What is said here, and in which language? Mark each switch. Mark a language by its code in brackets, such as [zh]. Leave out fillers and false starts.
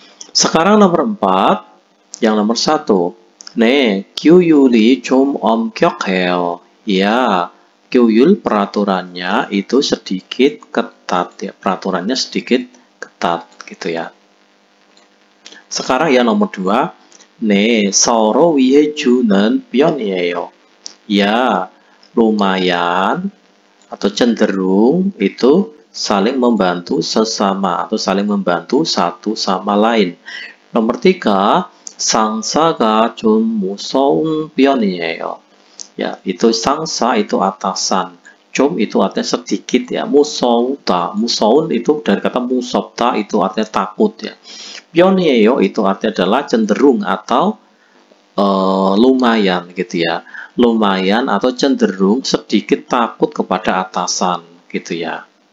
[id] Sekarang nomor 4, yang nomor 1. [ko] 네, 규율이 좀 엄격해요. [id] Ya, 규율 peraturannya itu sedikit ketat ya. Peraturannya sedikit ketat gitu ya. Sekarang yang nomor 2. [ko] 네, 서로 위해주는 편이에요. [id] Ya, lumayan atau cenderung itu saling membantu sesama atau saling membantu satu sama lain. Nomor 3. [ko] 상사가 좀 무서운 편이에요. [id] Ya, itu 상사 itu atasan. 좀 itu artinya sedikit ya. [ko] 무서우다. [id] 무서운 itu dari kata 무섭다 itu artinya takut ya. 편이에요 itu artinya adalah cenderung atau lumayan gitu ya. Lumayan atau cenderung sedikit takut kepada atasan gitu ya.